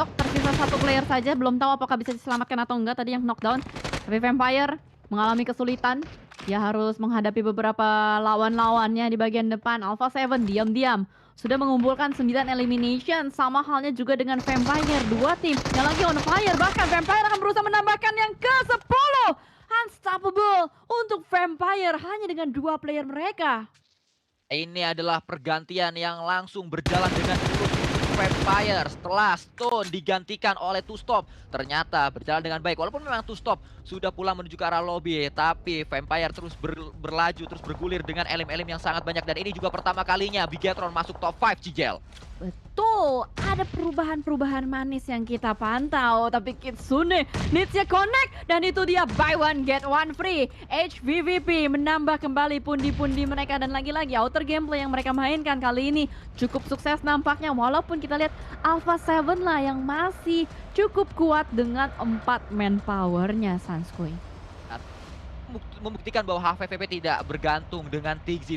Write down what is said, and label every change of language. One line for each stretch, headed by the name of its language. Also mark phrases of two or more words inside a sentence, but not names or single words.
Indonesian: Tersisa satu player saja, belum tahu apakah bisa diselamatkan atau enggak tadi yang knockdown. Tapi Vampire mengalami kesulitan. Dia harus menghadapi beberapa lawan-lawannya di bagian depan. Alpha 7 diam-diam sudah mengumpulkan 9 elimination. Sama halnya juga dengan Vampire. Dua tim yang lagi
English: on fire.
Indonesian: Bahkan Vampire akan berusaha menambahkan yang ke-10. Unstoppable untuk Vampire hanya dengan 2 player mereka. Ini adalah pergantian yang langsung berjalan dengan mulus untuk Vampire setelah Stone digantikan oleh Two Stop. Ternyata berjalan dengan baik, walaupun memang Two Stop sudah pulang menuju ke arah lobby, tapi Vampire terus berlaju, terus bergulir dengan elim-elim yang sangat banyak. Dan ini juga pertama kalinya Bigetron masuk top 5, Cigel. Betul, ada perubahan-perubahan manis yang kita pantau. Tapi Kitsune needs-nya connect. Dan itu dia
English: buy one get one free.
Indonesian: HVVP menambah kembali pundi-pundi mereka. Dan lagi-lagi
English: outer gameplay
Indonesian: yang mereka mainkan kali ini cukup sukses nampaknya. Walaupun kita lihat Alpha 7 lah yang masih cukup kuat dengan 4 manpower-nya, Sanskui. Membuktikan bahwa HVVP tidak bergantung dengan Tigzi.